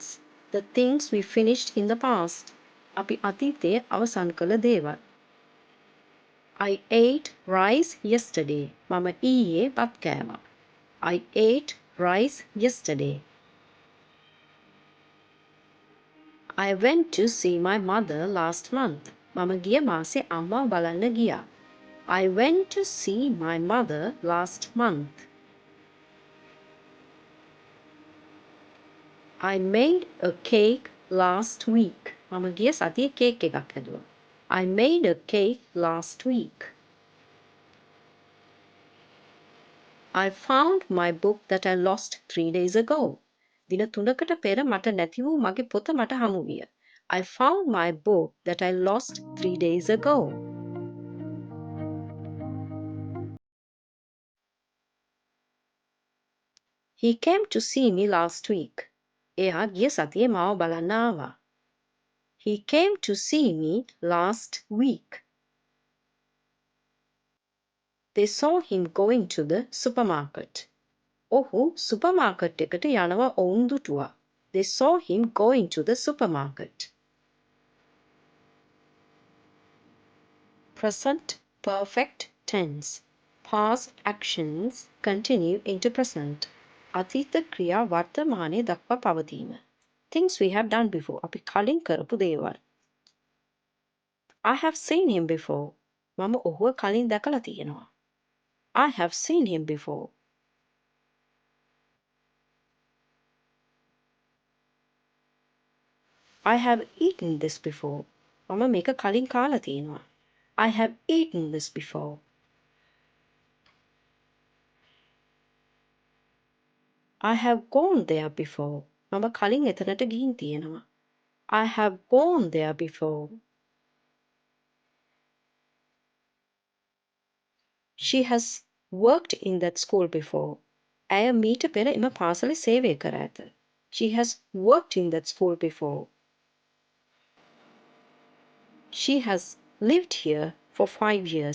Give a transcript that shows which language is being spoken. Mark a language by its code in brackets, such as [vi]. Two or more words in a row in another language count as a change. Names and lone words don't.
[en] The things we finished in the past. [si] අපි අතීතයේ අවසන් කළ දේවල්. [en] I ate rice yesterday. [si] මම ඊයේ බත් කෑවා. [en] I ate rice yesterday. I went to see my mother last month. [si] මම ගිය මාසේ අම්මාව බලන්න ගියා. [en] I went to see my mother last month. I made a cake last week. [si] මම ගිය සතියේ කේක් එකක් හැදුවා. [en] I made a cake last week. I found my book that I lost 3 days ago. [si] දින 3කට පෙර මට නැති වූ මගේ පොත මට හමු විය. [en] I found my book that I lost 3 days ago. He came to see me last week. [si] එයා ගිය සතියේ මාව බලන්න ආවා. [en] He came to see me last week. They saw him going to the supermarket. [si] ඔහු සුපර්මාකට් එකට යනවා ඔවුන් දුටුවා. [en] They saw him going to the supermarket. Present perfect tense. Past actions continue into present. [si] අතීත ක්‍රියා වර්තමානයේ දක්වා පවතීම. [en] Things we have done before. [si] අපි කලින් කරපු දේවල්. [en] I have seen him before. [si] මම ඔහුව කලින් දැකලා තියෙනවා. [en] I have seen him before. I have eaten this before. [si] මම මේක කලින් කාලා තියෙනවා. [en] I have eaten this before. I have gone there before. [si] මම කලින් එතනට ගිහින් තියෙනවා. [en] I have gone there before. She has worked in that school before. [si] ඇය මීට පෙර එම පාසල සේවය කර ඇත. [en] She has worked in that school before. She has lived here for 5 years.